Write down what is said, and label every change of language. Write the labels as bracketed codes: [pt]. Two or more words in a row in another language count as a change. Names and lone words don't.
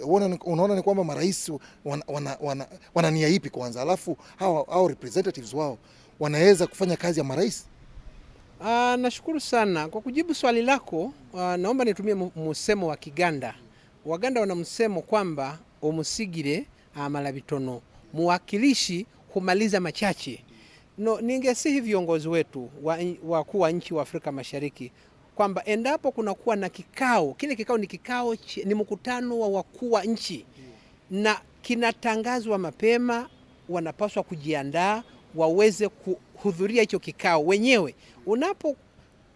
[sw] Unaona ni kwamba marais wana nia ipi kwanza, alafu hao representatives wao wanaweza kufanya kazi ya marais? Nashukuru sana kwa kujibu swali lako. Naomba nitumie msemo wa Kiganda. Waganda wana msemo kwamba [lg] omusigire amala bitono, [sw] muwakilishi humaliza machache. Ningesihi viongozi wetu wakuu wa nchi wa Afrika Mashariki kwamba endapo kuna kuwa na kikao, kile kikao ni mkutano wa wakuu wa nchi na kinatangazwa mapema, wanapaswa kujiandaa waweze kuhudhuria hicho kikao wenyewe.